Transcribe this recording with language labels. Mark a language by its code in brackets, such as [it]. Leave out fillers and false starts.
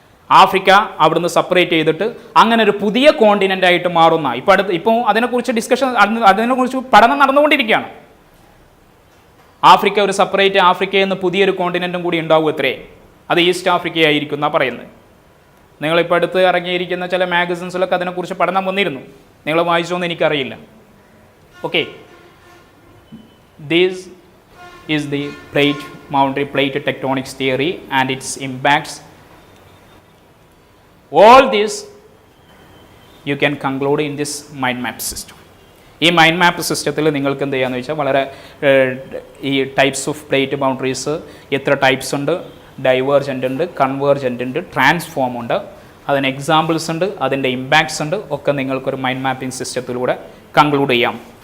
[ml] Africa അവിടുന്ന് separate ചെയ്തിട്ട് അങ്ങനെ ഒരു പുതിയ കോണ്ടിനെൻ്റ് ആയിട്ട് മാറുന്ന, ഇപ്പോൾ അതിനെക്കുറിച്ച് ഡിസ്കഷൻ, അതിനെക്കുറിച്ച് പഠനം നടന്നുകൊണ്ടിരിക്കുകയാണ്. ആഫ്രിക്ക ഒരു സെപ്പറേറ്റ് ആഫ്രിക്കയിൽ നിന്ന് പുതിയൊരു കോണ്ടിനെൻറ്റും കൂടി ഉണ്ടാവും എത്രേ, അത് ഈസ്റ്റ് ആഫ്രിക്കയായിരിക്കും എന്നാണ് പറയുന്നത്. നിങ്ങളിപ്പോൾ അടുത്ത് ഇറങ്ങിയിരിക്കുന്ന ചില മാഗസിൻസിലൊക്കെ അതിനെക്കുറിച്ച് പഠനം വന്നിരുന്നു, നിങ്ങൾ വായിച്ചോന്ന് എനിക്കറിയില്ല. [en] Okay, this is the plate tectonics theory and its impacts. All this you can conclude in this mind map system. [ml] ഈ മൈൻഡ് മാപ്പ് സിസ്റ്റത്തിൽ നിങ്ങൾക്ക് എന്ത് ചെയ്യാന്ന് വെച്ചാൽ വളരെ ഈ ടൈപ്സ് ഓഫ് പ്ലേറ്റ് ബൗണ്ടറീസ് എത്ര ടൈപ്സ് ഉണ്ട്, ഡൈവേർജൻ്റ് ഉണ്ട്, കൺവേർജൻ്റ് ഉണ്ട്, ട്രാൻസ്ഫോം ഉണ്ട്, അതിന് എക്സാമ്പിൾസ് ഉണ്ട്, അതിൻ്റെ ഇമ്പാക്ട്സ് ഉണ്ട്, ഒക്കെ നിങ്ങൾക്കൊരു മൈൻഡ് മാപ്പിംഗ് സിസ്റ്റത്തിലൂടെ കൺക്ലൂഡ് ചെയ്യാം.